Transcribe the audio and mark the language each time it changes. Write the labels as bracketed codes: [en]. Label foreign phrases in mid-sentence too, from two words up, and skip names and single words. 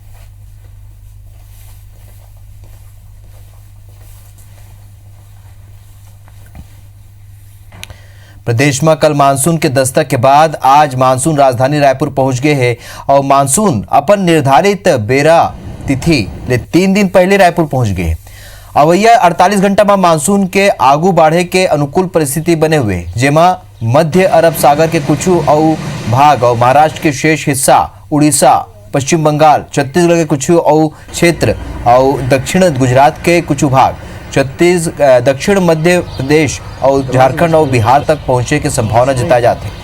[hne] प्रदेश में कल मानसून के दस्तक के बाद आज मानसून राजधानी रायपुर पहुंच गए हैं और मानसून अपन निर्धारित बेरा तिथि ले 3 दिन पहले रायपुर पहुंच गए। अवैया 48 घंटा में मानसून के आगू बढ़े के अनुकूल परिस्थिति बने हुए, जेमा मध्य अरब सागर के कुछ और भाग और महाराष्ट्र के शेष हिस्सा, उड़ीसा, पश्चिम बंगाल, छत्तीसगढ़ के कुछ और क्षेत्र और दक्षिण गुजरात के कुछ भाग, दक्षिण मध्य प्रदेश और झारखंड और बिहार तक पहुंचे की संभावना जताई जाती है।